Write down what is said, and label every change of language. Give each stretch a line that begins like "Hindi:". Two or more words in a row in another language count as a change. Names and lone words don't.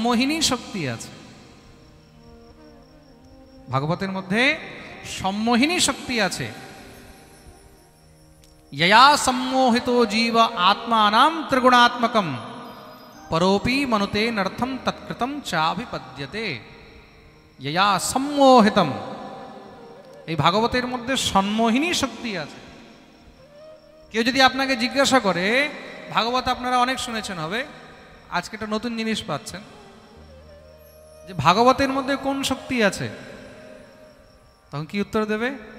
Bangla: সম্মোহিনী শক্তি আছে, ভাগবতের মধ্যে সম্মোহিনী শক্তি আছে।
Sanskrit: यया सम्मोहितो जीव आत्मानां त्रिगुणात्मकं परोपि मनुते नर्थम तत्कृतं चाभिपद्यते। यया सम्मोहितम,
Bangla: এই ভাগবতের মধ্যে সম্মোহিনী শক্তি আছে। কেউ যদি আপনাকে জিজ্ঞাসা করে, ভাগবত আপনারা অনেক শুনেছেন হবে, আজকে একটা নতুন জিনিস পাচ্ছেন, যে ভাগবতের মধ্যে কোন শক্তি আছে, তখন কি উত্তর দেবে?